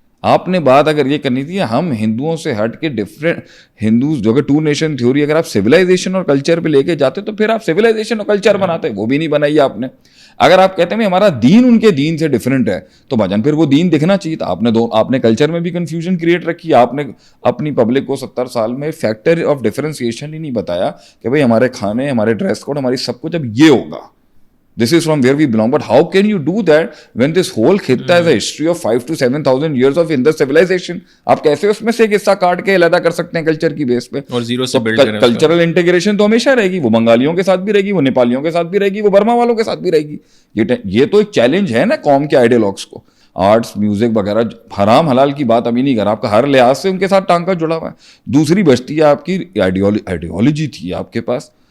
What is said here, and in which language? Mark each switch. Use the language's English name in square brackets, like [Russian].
[Urdu] آپ نے بات اگر یہ کرنی تھی ہم ہندوؤں سے ہٹ کے ڈفرینٹ ہندوز جو کہ 2 نیشن تھیوری, اگر آپ سویلائزیشن اور کلچر پہ لے کے جاتے تو پھر آپ سویلائزیشن اور کلچر بناتے, وہ بھی نہیں بنائی آپ نے. اگر آپ کہتے ہیں ہمارا دین ان کے دین سے ڈفرینٹ ہے تو بھجن پھر وہ دین دکھنا چاہیے تھا. آپ نے کلچر میں بھی کنفیوژن کریٹ رکھی. آپ نے اپنی پبلک کو 70 سال میں فیکٹر آف ڈفرینسیشن ہی نہیں بتایا کہ بھائی ہمارے کھانے, ہمارے ڈریس کوڈ, ہماری سب کچھ اب یہ ہوگا. [English] This is from where we belong. But how can you do that when this whole خطہ has a history of 5,000 to 7,000 years of Indus civilization? [Urdu] آپ کیسے اس میں سے ایک حصہ کاٹ کے علیحدہ کر سکتے ہیں کلچر کی بیس پہ؟ اور زیرو سے بلڈ کریں. کلچرل انٹیگریشن تو ہمیشہ رہے گی, وہ بنگالیوں کے ساتھ بھی رہے گی, وہ نیپالیوں کے ساتھ بھی رہے گی, وہ برما والوں کے ساتھ بھی رہے گی. یہ تو ایک چیلنج ہے نا قوم کے آئیڈیالوگس کو. آرٹس, میوزک وغیرہ, حرام حلال کی بات ابھی نہیں کر رہا, آپ کا ہر لحاظ سے ان کے ساتھ ٹانکا جڑا ہوا ہے. دوسری بچتی ہے آپ کی آئیڈیالوجی تھی آپ کے پاس,